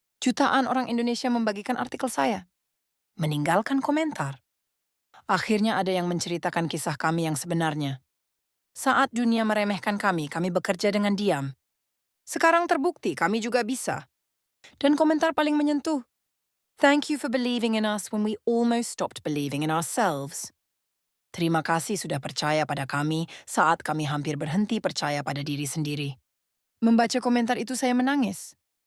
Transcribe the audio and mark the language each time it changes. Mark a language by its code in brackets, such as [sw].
[id] Jutaan orang Indonesia membagikan artikel saya. Meninggalkan komentar. Akhirnya ada yang menceritakan kisah kami yang sebenarnya. Saat dunia meremehkan kami bekerja dengan diam. Sekarang terbukti kami juga bisa. Dan komentar paling menyentuh. [en] Thank you for believing in us when we almost stopped believing in ourselves. [id] Terima kasih sudah percaya pada kami saat kami hampir berhenti percaya pada diri sendiri. Membaca komentar itu saya menangis.